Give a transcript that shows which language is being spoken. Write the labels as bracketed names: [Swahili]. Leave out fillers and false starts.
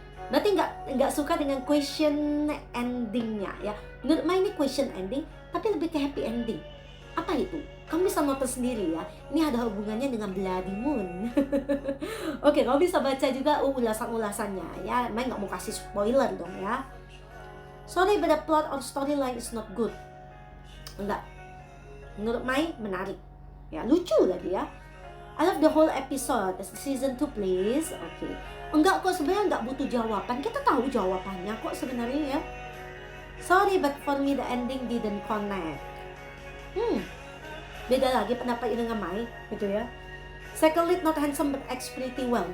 [Indonesian] Berarti enggak suka dengan question endingnya ya. Menurut Mai ini question ending tapi lebih ke happy ending. Apa itu? Kamu bisa nonton sendiri ya. Ini ada hubungannya dengan Bloody Moon. Oke, kamu bisa baca juga ulasan-ulasannya ya. Mai nggak mau kasih spoiler dong ya. [English] Sorry, but the plot or storyline is not good. [Indonesian] Enggak. Menurut Mai menarik. Ya, lucu lagi ya. [English] I love the whole episode. Season 2 please. Oke. [Indonesian] Enggak kok, sebenarnya enggak butuh jawaban. Kita tahu jawabannya kok sebenarnya ya. [English] Sorry, but for me the ending didn't connect. [Indonesian] Beda lagi pendapat ini dengan Mai gitu ya. [English] Second lead not handsome but acts pretty well.